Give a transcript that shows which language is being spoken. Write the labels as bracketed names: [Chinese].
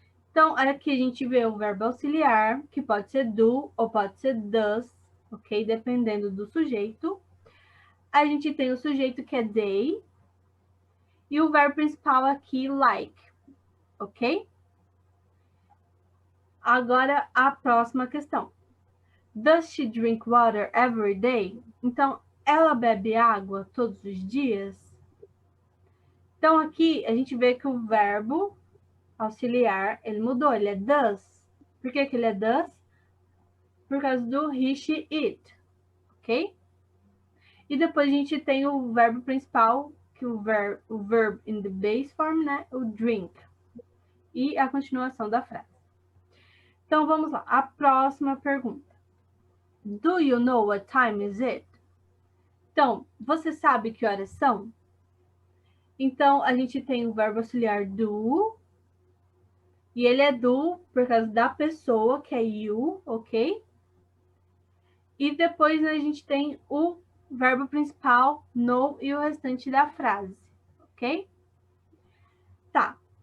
[Portuguese] Então, aqui a gente vê o verbo auxiliar, que pode ser do ou pode ser does, ok? Dependendo do sujeito. A gente tem o sujeito que é they, e o verbo principal aqui, like, ok? Agora, a próxima questão. [English] Does she drink water every day? [Portuguese] Então, ela bebe água todos os dias? Então, aqui a gente vê que o verbo auxiliar, ele mudou, ele é does. Por que ele é does? Por causa do [English] he, she, it, [Portuguese] ok? E depois a gente tem o verbo principal, que o [English] verb in the base form, [Portuguese] né? O drink. E a continuação da frase. Então, vamos lá. A próxima pergunta. [English] Do you know what time is it? [Portuguese] Então, você sabe que horas são? Então, a gente tem o verbo auxiliar do, e ele é do por causa da pessoa, que é you, ok? E depois a gente tem o verbo principal, know, e o restante da frase, ok? Tá.